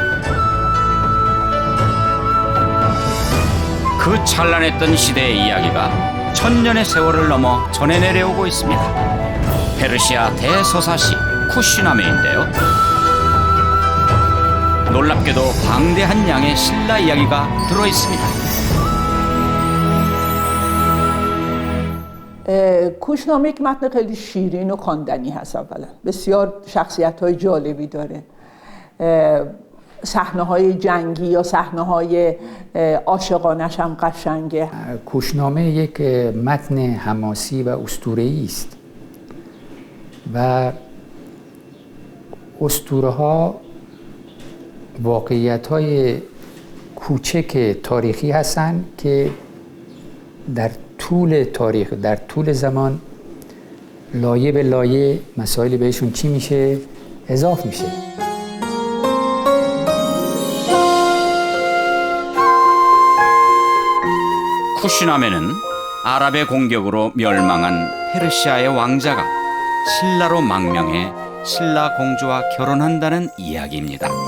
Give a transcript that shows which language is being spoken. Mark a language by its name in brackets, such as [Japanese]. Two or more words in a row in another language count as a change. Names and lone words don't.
[Korean] 그 찬란했던 시대의 이야기가 천년의 세월을 넘어 전해 내려오고 있습니다. 페르시아 대서사시 쿠시나메인데요. 놀랍게도 방대한 양의 신라 이야기가 들어있습니다. [Persian] کوشنامه یک متن خیلی شیرین و خواندنی هست. اولا بسیار شخصیت‌های جالبی داره. صحنه‌های جنگی یا صحنه‌های عاشقانه‌ش هم قشنگه. کوشنامه یک متن حماسی و اسطوره‌ای است و اسطوره‌ها واقعیت‌های کوچک تاریخی هستند که در طول تاریخ، در طول زمان لایه به لایه مسائل بهشون چی میشه؟ اضافه میشه. [Korean] 쿠시나메는 아랍의 공격으로 멸망한 페르시아의 왕자가 신라로 망명해 신라 공주와 결혼한다는 이야기입니다.